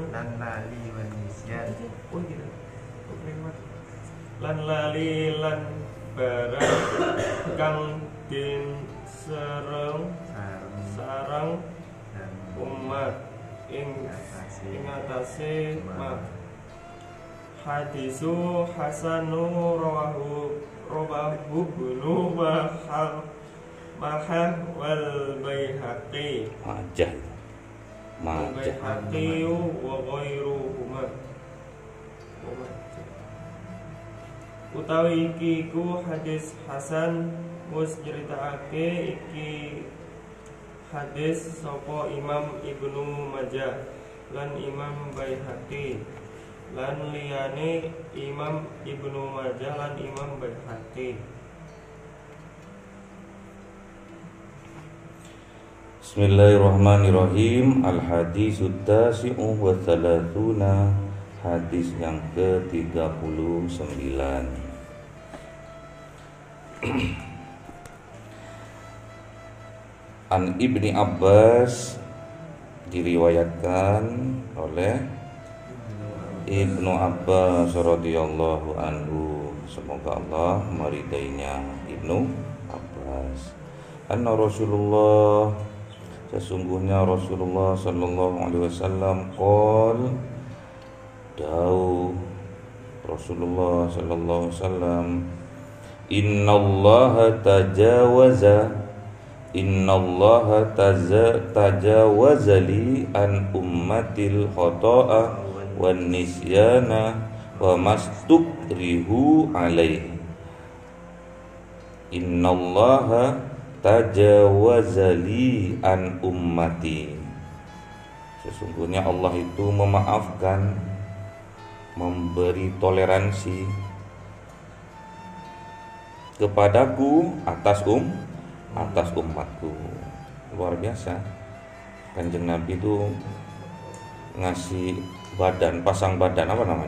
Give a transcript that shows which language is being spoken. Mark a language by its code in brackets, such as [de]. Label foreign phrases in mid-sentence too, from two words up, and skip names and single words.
[jv] Lali Wanisyan. oh gitu lan lali lan barang kang den sarang [id] Dan [jv] umat ing atase ma. [ar] حديث حسن رواه ابن ماجه والبيهقي Majah البيهقي وغيرهما. [jv] Utawi iki ku hadis hasan, wis nyritakake iki hadis sapa Imam Ibnu Majah lan Imam Baihaqi lan liyane Imam Ibnu Majah lan Imam Baihaqi. [ar] بسم الله الرحمن الرحيم. الحديث التاسع والثلاثون, [id] hadis yang ke-39. An Ibni Abbas, diriwayatkan oleh Ibnu Abbas [ar] رضي الله عنه, [id] semoga Allah meridainya, Ibnu Abbas, [ar] أن رسول الله, [id] sesungguhnya Rasulullah [ar] صلى الله عليه وسلم قال, [id] dawuh Rasulullah [ar] صلى الله عليه وسلم، إن الله تجاوز لي عن أمتي الخطأ والنسيان وما استكرهوا عليه. إن الله تجاوز لي عن أمتي, [id] sesungguhnya Allah itu memaafkan, memberi toleransi kepadaku atas umatku. Luar biasa. Kanjeng Nabi itu ngasih badan, pasang badan, apa namanya?